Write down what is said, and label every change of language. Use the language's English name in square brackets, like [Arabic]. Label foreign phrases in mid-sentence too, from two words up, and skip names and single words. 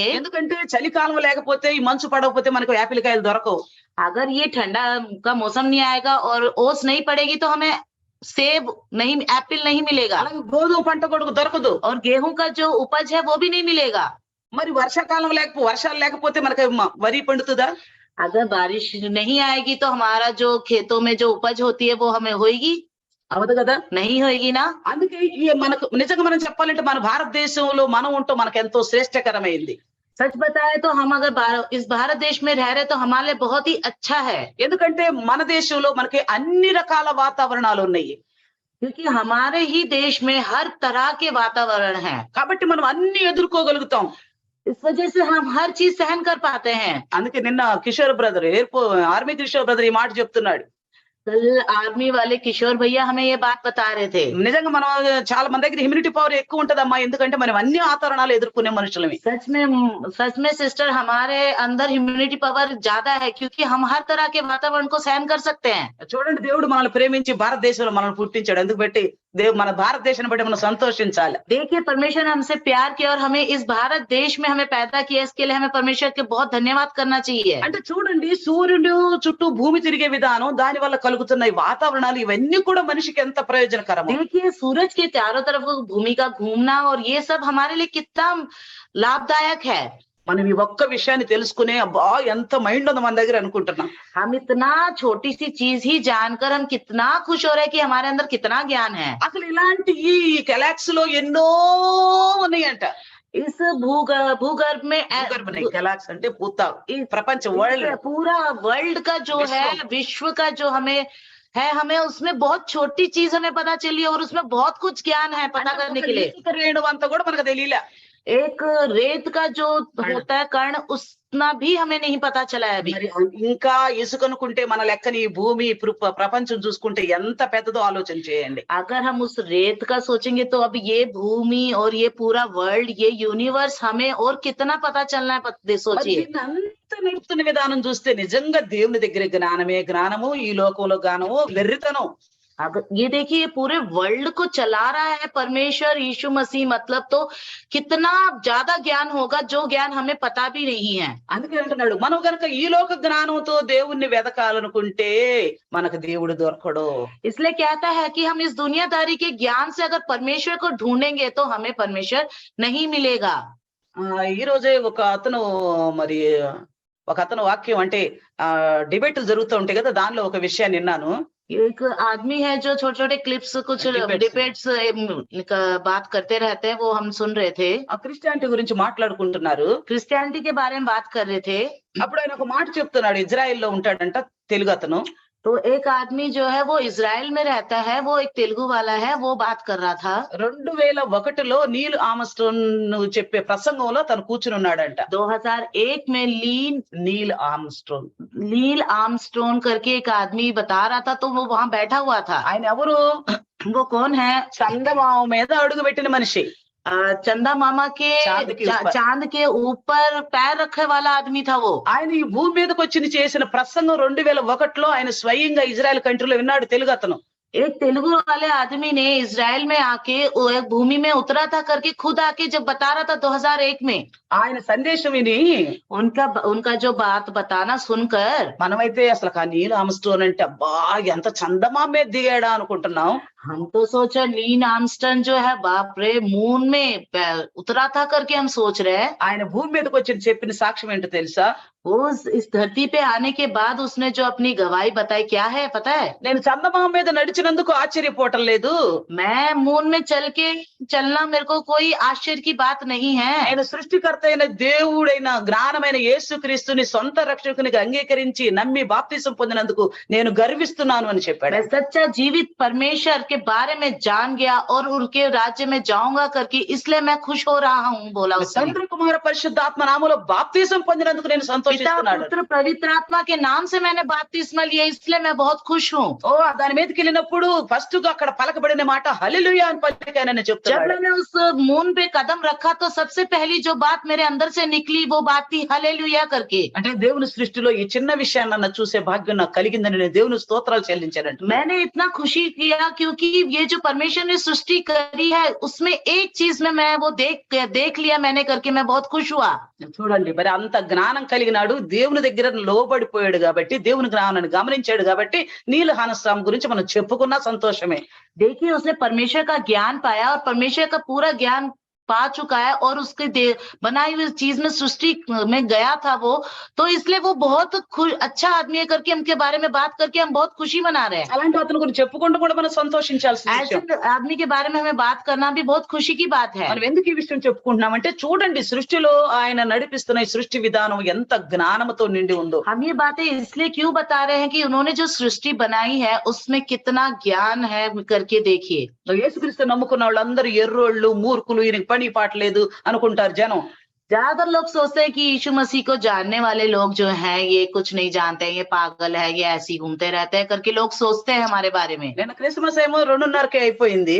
[Telugu] ఎందుకంటే చలికాలం లేకపోతే ఈ మంచు పడకపోతే మనకు యాపిల్ కాయలు దొరకవు. [Hindi] अगर ये ठंडा का मौसम नहीं आएगा और ओस नहीं पड़ेगी तो हमें सेब नहीं, एप्पल नहीं मिलेगा, [Telugu] అలాగే గోధుమ పంట కూడా దొరకదు. [Hindi] और गेहूं का जो उपज है वो भी नहीं मिलेगा। [Telugu] మరి వర్షాకాలం వర్షాలు లేకపోతే మనకి వరి పండుతుందా? [Hindi] अगर बारिश नहीं आएगी तो हमारा जो खेतों में जो उपज होती है वो हमें होएगी? [Telugu] అవదు కదా, [Hindi] नहीं होएगी ना। [Telugu] అందుకే ఈ మనకు నిజంగా మనం చెప్పాలంటే మన భారతదేశంలో మనం ఉంటాం మనకు ఎంతో శ్రేష్టకరమైంది. [Hindi] सच बताए तो हम अगर इस भारत देश में रह रहे तो हमारे लिए बहुत ही अच्छा है, [Telugu] ఎందుకంటే మన దేశంలో మనకి అన్ని రకాల వాతావరణాలు ఉన్నాయి. [Hindi] क्योंकि हमारे ही देश में हर तरह के वातावरण है, [Telugu] కాబట్టి మనం అన్ని ఎదుర్కోగలుగుతాం. [Hindi] इस वजह से हम हर चीज सहन कर पाते हैं। [Telugu] అందుకే నిన్న కిషోర్ [English] brother army [Telugu] కిషోర్ బ్రదర్ ఈ మాట చెప్తున్నాడు. [Hindi] कल आर्मी वाले किशोर भैया हमें ये बात बता रहे थे। [Telugu] నిజంగా మనం చాలా మన దగ్గర [English] immunity power [Telugu] ఎక్కువ ఉంటదమ్మా. ఎందుకంటే మనం అన్ని ఆతరణాలు ఎదుర్కొనే మనుషులమే. [Hindi] सच में सिस्टर हमारे अंदर [English] immunity power [Hindi] ज्यादा है क्योंकि हम हर तरह के वातावरण को सहन कर सकते हैं। [Telugu] చూడండి, దేవుడు మనల్ని ప్రేమించి భారతదేశంలో మనల్ని పుట్టించాడు. ఎందుకు బట్టి మన భారతదేశాన్ని బట్టి మనం సంతోషించాలి. [Hindi] देखिए परमेश्वर ने हमसे प्यार किया और हमें इस भारत देश में हमें पैदा किया, इसके लिए हमें परमेश्वर के बहुत धन्यवाद करना चाहिए। [Telugu] అంటే చూడండి, సూర్యుడు చుట్టూ భూమి తిరిగే విధానం, దాని వల్ల కలుగుతున్న ఈ వాతావరణాలు ఇవన్నీ కూడా మనిషికి ఎంత ప్రయోజనకరమో. [Hindi] देखिए सूरज के चारों तरफ भूमि का घूमना और ये सब हमारे लिए कितना लाभदायक है। [Telugu] మనం ఈ ఒక్క విషయాన్ని తెలుసుకునే అబ్బా ఎంత మైండ్ ఉంది మన దగ్గర అనుకుంటున్నాం. [Hindi] हम इतना छोटी सी चीज ही जानकर हम कितना खुश हो रहे हैं कि हमारे अंदर कितना ज्ञान है। [Telugu] అసలు ఇలాంటి ఈ గెలాక్సీ లో ఎన్నో ఉన్నాయంట. [Hindi] इस भूगर्भ में [Telugu] గెలాక్సీ అంటే పూత ఈ ప్రపంచ వరల్డ్ [Hindi] पूरा वर्ल्ड का जो है, विश्व का जो हमें है, हमें उसमें बहुत छोटी चीज हमें पता चली और उसमें बहुत कुछ ज्ञान है पता करने के लिए। [Telugu] రేణు అంతా కూడా మనకు తెలియలే. [Hindi] एक रेत का जो होता है कण, उतना भी हमें नहीं पता चला है अभी। [Telugu] మరి ఇంకా ఇసుక అనుకుంటే మన లెక్కని ఈ భూమి ప్రపంచం చూసుకుంటే ఎంత పెద్దదో ఆలోచన చేయండి. [Hindi] अगर हम उस रेत का सोचेंगे तो अब ये भूमि और ये पूरा वर्ल्ड, ये यूनिवर्स हमें और कितना पता चलना है सोचिए। [Telugu] అంత నడుపుతున్న విధానం చూస్తే నిజంగా దేవుని దగ్గర జ్ఞానమే జ్ఞానము, ఈ లోకంలో జ్ఞానము వెర్రితనం. [Hindi] अगर ये देखिए पूरे वर्ल्ड को चला रहा है परमेश्वर यीशु मसीह, मतलब तो कितना ज्यादा ज्ञान होगा जो ज्ञान हमें पता भी नहीं है। [Telugu] అందుకే అంటున్నాడు, మనం గనక ఈ లోక జ్ఞానంతో దేవుణ్ణి వెదకాలనుకుంటే మనకు దేవుడు దొరకడు. [Hindi] इसलिए कहता है कि हम इस दुनियादारी के ज्ञान से अगर परमेश्वर को ढूंढेंगे तो हमें परमेश्वर नहीं मिलेगा। [Telugu] ఈ రోజే ఒక అతను వాక్యం అంటే డిబేట్లు జరుగుతూ ఉంటాయి కదా, దానిలో ఒక విషయాన్ని విన్నాను. [Hindi] एक आदमी है जो छोटे छोटे क्लिप्स कुछ डिबेट्स बात करते रहते हैं, वो हम सुन रहे थे। [Telugu] క్రిస్టియానిటీ గురించి మాట్లాడుకుంటున్నారు. [Hindi] क्रिश्चियनिटी के बारे में बात कर रहे थे। [Telugu] అప్పుడు ఆయన ఒక మాట చెప్తున్నాడు. ఇజ్రాయెల్లో ఉంటాడంట తెలుగు అతను. [Hindi] तो एक आदमी जो है वो इजराइल में रहता है, वो एक तेलुगु वाला है, वो बात कर रहा था। [Telugu] 2001లో నీల్ ఆర్మ్స్ట్రాంగ్ చెప్పే ప్రసంగంలో తను కూర్చుని ఉన్నాడంట. [Hindi] 2001 में नील आर्मस्ट्रॉन्ग करके एक आदमी बता रहा था, तो वो वहां बैठा हुआ था। [Telugu] ఆయన ఎవరు? [Hindi] वो कौन है? [Telugu] చందమామ మీద అడుగు పెట్టిన మనిషి. [Hindi] चंदा मामा के चांद के ऊपर पैर रखने वाला आदमी था वो। [Telugu] ఆయన ఈ భూమి మీదకి వచ్చి చేసిన ప్రసంగం 2001లో ఆయన స్వయంగా ఇజ్రాయెల్ కంట్రీలో విన్నాడు తెలుగు అతను. [Hindi] एक तेलुगु वाले आदमी ने इजराइल में आके एक भूमि में उतरा था करके खुद आके जब बता रहा था 2001 में। [Telugu] ఆయన సందేశం విని [Hindi] उनका जो बात बताना सुनकर [Telugu] మనమైతే అసలు ఆ నీల్ ఆర్మ్స్ట్రాంగ్ అంటే అబ్బా ఎంత చందమామ మీద దిగాడా అనుకుంటున్నాం. [Hindi] हम तो सोचा नील आर्मस्ट्रांग जो है बाप रे मून में उतरा था करके हम सोच रहे हैं। [Telugu] ఆయన భూమి మీదకి వచ్చి చెప్పిన సాక్ష్యం ఏంటో తెలుసా? [Hindi] वो इस धरती पे आने के बाद उसने जो अपनी गवाही बताई क्या है पता है? [Telugu] నేను చందమామ మీద నడిచినందుకు ఆశ్చర్యపోవటం లేదు. [Hindi] मैं मून में चलना मेरे को कोई आश्चर्य की बात नहीं है। [Telugu] ఆయన సృష్టికర్త అయిన దేవుడైన జ్ఞానమైన యేసుక్రీస్తుని సొంత రక్షకునిగా అంగీకరించి నమ్మి బాప్తిసం పొందినందుకు నేను గర్విస్తున్నాను అని చెప్పాడు. [Hindi] मैं सच्चा जीवित परमेश्वर के बारे में जान गया और उनके राज्य में जाऊंगा करके इसलिए मैं खुश हो रहा हूँ बोला उसने। [Telugu] తండ్రి కుమార పరిశుద్ధాత్మ నామములో బాప్తిసం పొందినందుకు నేను సంతోషిస్తున్నాను. [Hindi] पुत्र पवित्र आत्मा के नाम से मैंने बपतिस्मा लिया इसलिए मैं बहुत खुश हूँ। [Telugu] ఓ దాని మీదకి వెళ్ళినప్పుడు ఫస్ట్ గా అక్కడ పలకబడిన మాట హల్లెలూయా అని పలికానని [Hindi] जब [Telugu] చెప్తాడు. [Hindi] मैंने उस मून पे कदम रखा तो सबसे पहली जो बात मेरे अंदर से निकली वो बात थी हालेलुया करके। [Telugu] అంటే దేవుని సృష్టిలో ఈ చిన్న విషయాన్ని చూసే భాగ్యం నాకు కలిగిందని నేను దేవుని స్తోత్రాలు చెల్లించానంట. [Hindi] मैंने इतना खुशी किया क्योंकि ये जो परमेश्वर ने सृष्टि करी है उसमें एक चीज में मैं वो देख लिया मैंने करके मैं बहुत खुश हुआ। [Telugu] చూడండి, మరి అంత జ్ఞానం కలిగినాడు, దేవుని దగ్గర లోబడిపోయాడు కాబట్టి, దేవుని జ్ఞానాన్ని గమనించాడు కాబట్టి నీల్ ఆర్మ్స్ట్రాంగ్ గురించి మనం చెప్పుకున్నా సంతోషమే. [Hindi] देखिए उसने परमेश्वर का ज्ञान पाया और परमेश्वर का पूरा ज्ञान पा चुका है और उसके बनाई हुई चीज में सृष्टि में गया था वो, तो इसलिए वो बहुत अच्छा आदमी है करके उनके बारे में बात करके हम बहुत खुशी मना रहे हैं। [Telugu] అలాంటి అతని గురించి చెప్పుకుంటూ కూడా మనం సంతోషించాల్సిన విషయం. [Hindi] ऐसे आदमी के बारे में हमें बात करना भी बहुत खुशी की बात है। [Telugu] మనం ఎందుకు ఈ విషయం చెప్పుకుంటున్నామంటే చూడండి, సృష్టిలో ఆయన నడిపిస్తున్న ఈ సృష్టి విధానం ఎంత జ్ఞానంతో నిండి ఉందో. [Hindi] हम ये बातें इसलिए क्यों बता रहे हैं कि उन्होंने जो सृष्टि बनाई है उसमें कितना ज्ञान है करके देखिए। [Telugu] యేసుక్రీస్తు నమ్ముకున్న వాళ్ళందరూ ఎర్రోళ్ళు మూర్ఖులు, ఈయనకి పని పాటలేదు అనుకుంటారు జనం. [Hindi] ज्यादातर लोग सोचते हैं कि यीशु मसीह को जानने वाले लोग जो हैं ये कुछ नहीं जानते हैं, ये पागल है, ये ऐसे ही घूमते रहते हैं करके लोग सोचते हैं हमारे बारे में। [Telugu] నిన్న క్రిస్మస్ ఏమో 2:30కే అయిపోయింది.